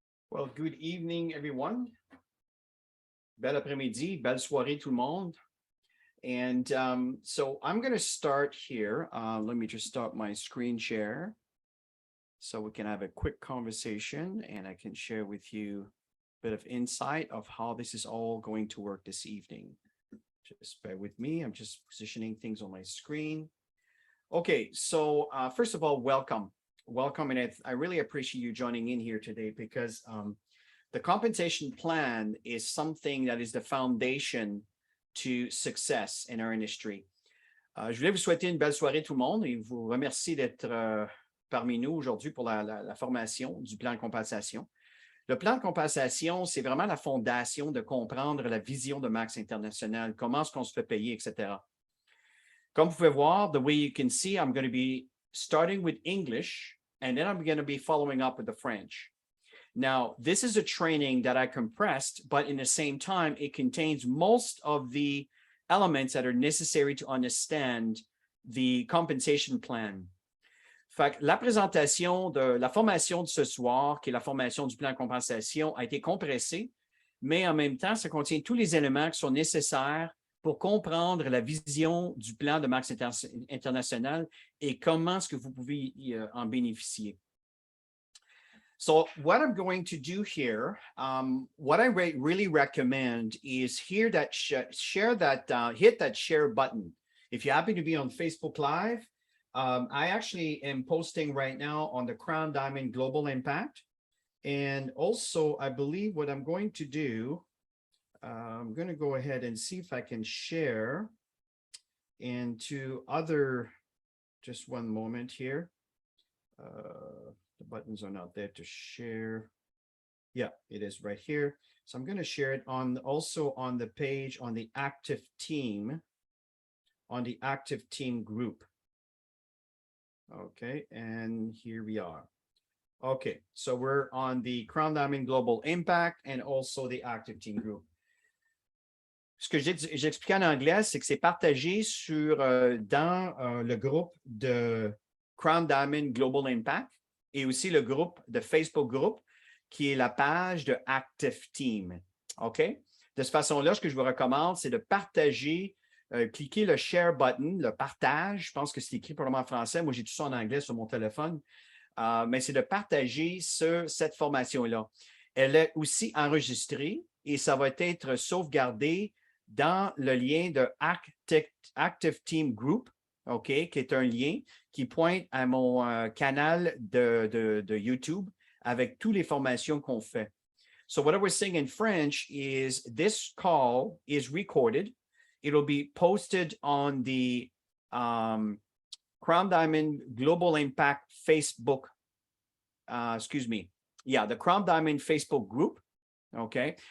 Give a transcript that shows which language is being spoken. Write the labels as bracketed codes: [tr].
[en] Well, good evening, everyone. [fr] Belle après-midi, belle soirée, tout le monde. [en] And so I'm going to start here. Let me just start my screen share so we can have a quick conversation and I can share with you a bit of insight of how this is all going to work this evening. Just bear with me. I'm just positioning things on my screen. Okay, so first of all, welcome. Welcome, and I really appreciate you joining in here today because the compensation plan is something that is the foundation to success in our industry. [fr] Je voulais vous souhaiter une belle soirée tout le monde et vous remercier d'être parmi nous aujourd'hui pour la formation du plan de compensation. Le plan de compensation, c'est vraiment la fondation de comprendre la vision de Max International, comment est-ce qu'on se fait payer, etc. Comme vous pouvez voir, [en] the way you can see, I'm going to be starting with English, and then I'm going to be following up with the French. Now, this is a training that I compressed, but in the same time, it contains most of the elements that are necessary to understand the compensation plan. [fr] Fait que la présentation de la formation de ce soir, qui est la formation du plan de compensation, a été compressée, mais en même temps, ça contient tous les éléments qui sont nécessaires pour comprendre la vision du plan de Max International et comment est-ce que vous pouvez en bénéficier. [en] So what I'm going to do here, what I really recommend is hit that share button. If you happen to be on Facebook Live, I actually am posting right now on the Crown Diamond Global Impact. And also, I believe what I'm going to do, I'm going to go ahead and see if I can share into other, just one moment here. The buttons are not there to share. Yeah, it is right here. So I'm going to share it also on the page on the active team, group. Okay, and here we are. Okay, so we're on the Crown Diamond Global Impact and also the active team group. [fr] Ce que j'expliquais en anglais, c'est que c'est partagé dans le groupe de Crown Diamond Global Impact et aussi le groupe de Facebook groupe qui est la page de Active Team. OK? De cette façon-là, ce que je vous recommande, c'est de partager, cliquer le share button, le partage. Je pense que c'est écrit probablement en français. Moi, j'ai tout ça en anglais sur mon téléphone. Mais c'est de partager cette formation-là. Elle est aussi enregistrée et ça va être sauvegardé dans le lien de Active Team Group, OK, qui est un lien qui pointe à mon canal de YouTube avec toutes les formations qu'on fait. [en] So what I was saying in French is this call is recorded. It'll be posted on the Crown Diamond Global Impact Facebook, the Crown Diamond Facebook group, okay?